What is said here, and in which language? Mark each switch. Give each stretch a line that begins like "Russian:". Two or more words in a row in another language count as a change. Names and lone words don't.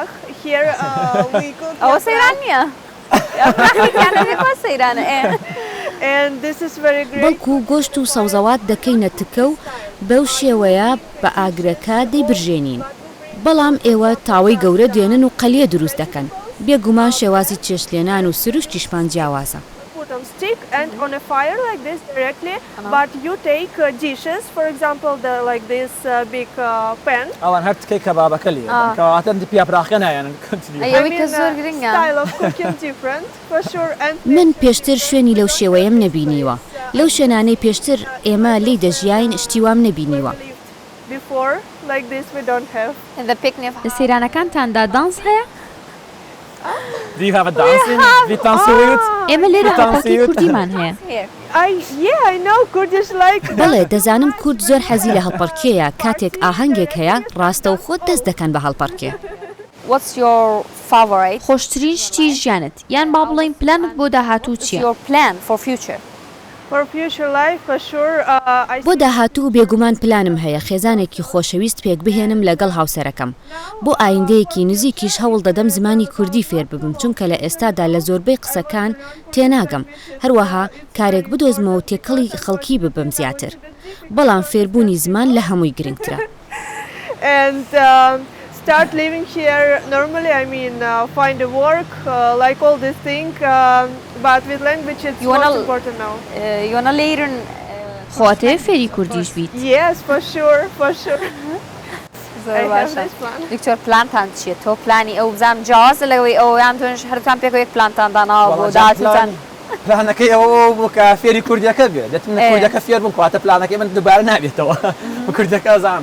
Central Kurdish: ئەوە سەیران نییە سەیرانە بەڵکو گۆشت و سەوزەوات دەکەینە تکە و بەو شێوەیە بە ئاگرەکە دەیبرژێنین بەڵام ئێوە تاوەی گەورە دێنن و قەلیە دروست دەکەن بێگومان شێوازی چێشتلێنان و سروشتیشمان جیاوازە
English: on stick and on a fire like this directly, but you take dishes, for example, like this big pan.
Central Kurdish: ئەوان هەر تکەی کەبابەکە لێ کەواتە پیاپراخە نایەن
English: style of cooking different for sure. And
Central Kurdish: من پێشتر شوێنی لەو شێوەیەم نەبینیوە لەو شوێنانەی پێشتر ئێمە لی دەژیاین شتیوام نەبینیوە
English: before like this we don't have.
Central Kurdish: لە سەیرانەکانتاندا دانس هەیە؟
English: Do you have a dancing? We dance with?
Central Kurdish: ئێمە لێرە هەڵپەکەی کوردیمان هەیە.
English: I know Kurdish like.
Central Kurdish: بەڵێ دەزانم کورد زۆر حەزی لە هەڵپەرکێیە کاتێک ئاهەنگێک هەیە ڕاستە و خۆت دەست دەکەن بە هەڵپەرکێ.
English: What's your favorite?
Central Kurdish: خۆشترین شتی ژیانت یان با بڵێین پلانت بۆ داهاتوو چییە؟
English: Your plan for future? For future life for sure.
Central Kurdish: بۆ داهاتوو بێگومان پلانم هەیە خێزانێکی خۆشەویست پێک بهێنم لەگەڵ هاوسەرەکەم بۆ ئایندەیەکی نزیکیش هەوڵ دەدەم زمانی کوردی فێر ببم چونکە لە ئێستادا لە زۆربەی قسەکان تێناگەم هەروەها کارێک بدۆزمەوە تێکەڵی خەڵکی ببم زیاتر بەڵام فێربوونی زمان لە هەمووی گرنگترە.
English: Start living here normally, I mean find a work like all this thing, but with language it's most important now. You wanna learn
Central Kurdish: خۆتەوێ فێری کوردیش بیت؟
English: Yes, for sure.
Central Kurdish: زۆر باشە. دکتۆر پلانتان چییە؟ تۆ پلانی ئەو بزانم جیاوازە لەوەی ئەویان تۆش هەرتان پێک یەک پلانتان داناوە بۆ داهاتووتان. پلانەکەی ئەوە بوو کە فێری کوردیەکە بێت دەتمنە کوردەکە فێر بووم کاتە پلانەکەی من دووبارە نابێتەوە بە کوردەکە ئەزانم.